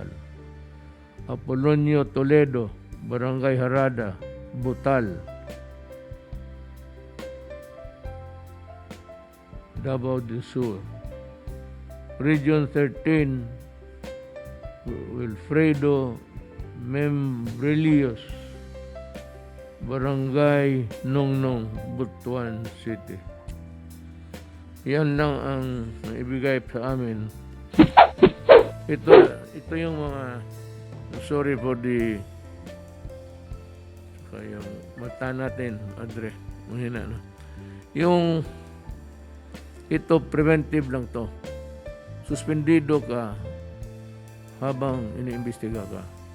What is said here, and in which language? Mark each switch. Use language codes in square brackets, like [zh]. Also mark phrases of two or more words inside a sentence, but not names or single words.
[tl] Apolonio Toledo, Barangay Harada, Butal, Davao del Sur. Region 13, Wilfredo Membrelios, Barangay Nongnong, Butuan City. Yan lang ang ibigay sa amin. Ito yung mga, [en] sorry for the, [tl] yung mata natin, Adre, mahina na. Yung, ito preventive lang to. Suspendido ka habang iniimbestiga ka.